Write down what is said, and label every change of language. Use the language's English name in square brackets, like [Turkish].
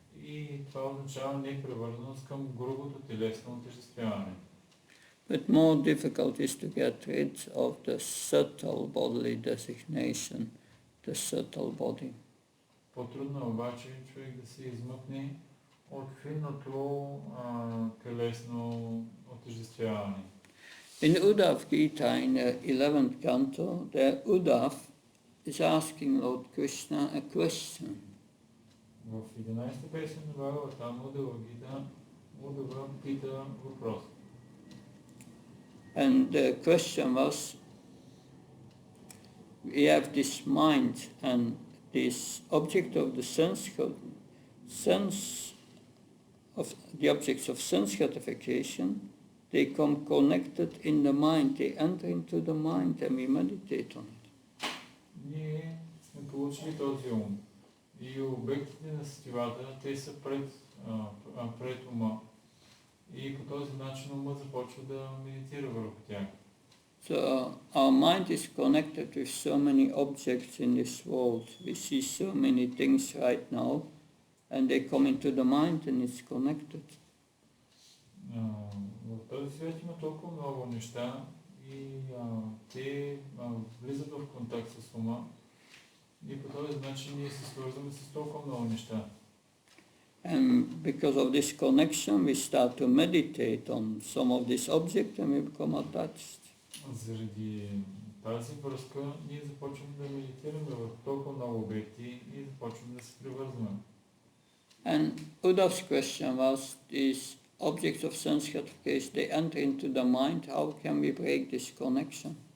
[Bulgarian] И това означава непривързаност към грубото телесно отъждествяване. [English] But more difficult is to get rid of the subtle bodily designation, the subtle body. [Bulgarian] По-трудно обаче човек да се измъкне от финното телесно отъждествяване. [English] In Uddhav Gita, in the 11th canto, the Uddhav is asking Lord Krishna a question. [Bulgarian] В 11-та песен на Бхагаватам Удава пита въпрос. [English] And the question was, we have this mind and this object of the the objects of sense gratification, they come connected in the mind, they enter into the mind and we meditate on it. [Bulgarian] Ние сме получили този ум. И обектите на сетивата, те са пред ума. И по този начин ума започва да медитира върху тях. [English] So our mind is connected with so many objects in this world. We see so many things right now, and they come into the mind and it's connected. [Bulgarian] В този свят има толкова много неща и те влизат в контакт с ума. И по този начин ние се свързваме с толкова много неща. [English] And because of this connection, we start to meditate on some of these objects and we become attached. [Bulgarian] Заради тази връзка ние започваме да медитираме в толкова много обекти и започваме да се привързваме. [English] And Uddhav's question was, these objects of sense gratification, they enter into the mind, how can we break this connection?